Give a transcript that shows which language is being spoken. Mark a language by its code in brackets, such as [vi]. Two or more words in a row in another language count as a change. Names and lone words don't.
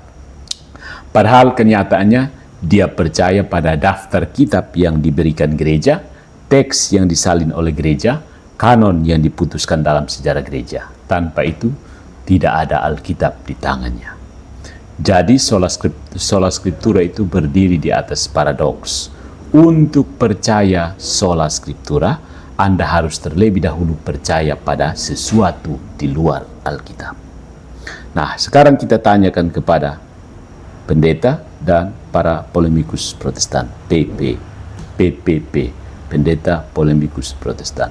[id] Padahal kenyataannya dia percaya pada daftar kitab yang diberikan gereja, teks yang disalin oleh gereja, kanon yang diputuskan dalam sejarah gereja. Tanpa itu, tidak ada Alkitab di tangannya. Jadi [la] sola scriptura [id] itu berdiri di atas paradoks. Untuk percaya [la] sola scriptura, [id] Anda harus terlebih dahulu percaya pada sesuatu di luar Alkitab. Nah, sekarang kita tanyakan kepada pendeta dan para polemikus Protestan, PPP, Pendeta Polemikus Protestan.